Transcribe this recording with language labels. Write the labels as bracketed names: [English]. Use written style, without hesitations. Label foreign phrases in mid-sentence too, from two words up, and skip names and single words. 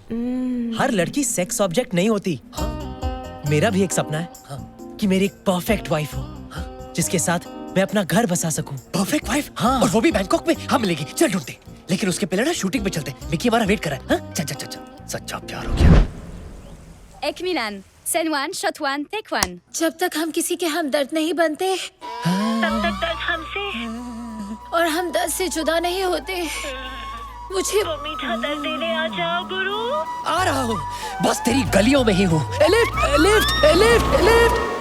[Hindi] हर लड़की [English] sex object [Hindi] नहीं होती. मेरा भी एक सपना है कि मेरी एक [English] perfect wife [Hindi] हो, जिसके साथ मैं अपना घर बसा सकूं. [English] perfect wife? [Hindi] हाँ. और वो भी बैंकॉक में. हाँ मिलेगी. चल ढूंढते. लेकिन उसके पहले ना शूटिंग पे चलते. मिकी हमारा वेट कर रहा है. चल चल चल चल. सच्चा प्यार हो गया. एक मिलन. [English] Send one, shot one, take one. [Hindi] जब तक हम किसी के हमदर्द नहीं बनते, तब तक दर्द हमसे और हम दर्द से जुदा नहीं होते. मुझे वो मीठा दर्द देने आ जाओ गुरु. आ रहा हूँ. बस तेरी गलियों में ही हूँ. [English] lift lift lift lift.